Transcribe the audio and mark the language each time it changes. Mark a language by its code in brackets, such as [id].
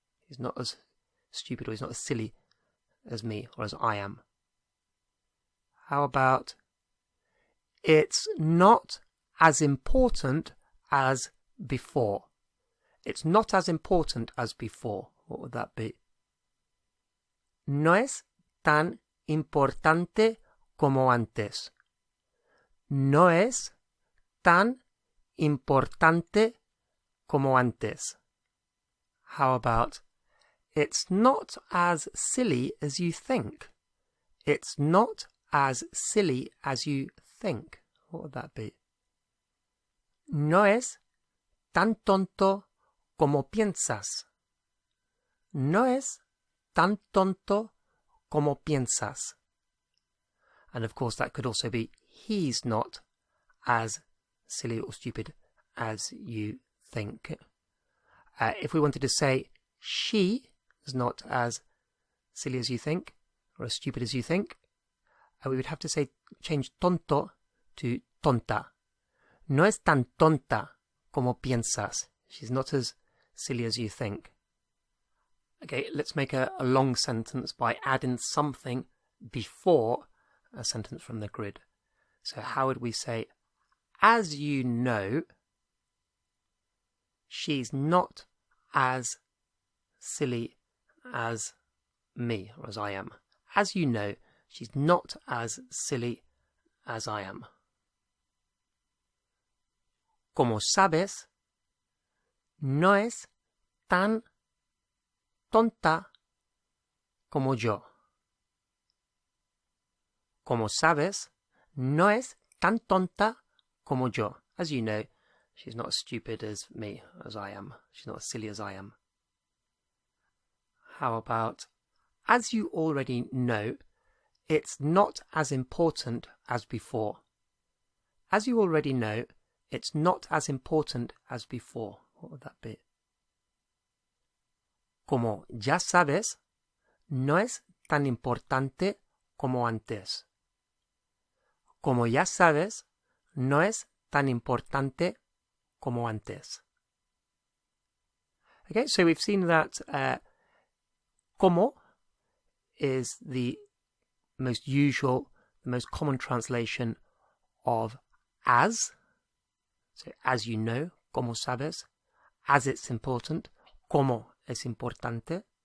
[en] He's not as stupid or he's not as silly as me or as I am. How about it's not as important as before. It's not as important as before. What would that be? [es] No es tan importante como antes. No es tan importante como antes. [en] How about it's not as silly as you think. It's not as silly as you think. What would that be? [es] No es tan tonto como piensas. No es tan tonto como piensas. [en] And of course that could also be he's not as silly or stupid as you think. If we wanted to say she is not as silly as you think or as stupid as you think, we would have to say change tonto to tonta. [es] No es tan tonta como piensas. [en] She's not as silly as you think. Okay, let's make a long sentence by adding something before a sentence from the grid. So how would we say, as you know, she's not as silly as me, or as I am. As you know, she's not as silly as I am. [es] Como sabes, no es tan tonta como yo. Como sabes, no es tan tonta como yo. [en] As you know, she's not as stupid as me, as I am. She's not as silly as I am. How about, as you already know, it's not as important as before. As you already know, it's not as important as before. What would that be? [es] Como ya sabes, no es tan importante como antes. Como ya sabes, no es tan importante como antes. [en] Okay, so we've seen that como is the most usual, the most common translation of as. So, as you know, [es] como sabes, [en] as it's important, [es] como es importante.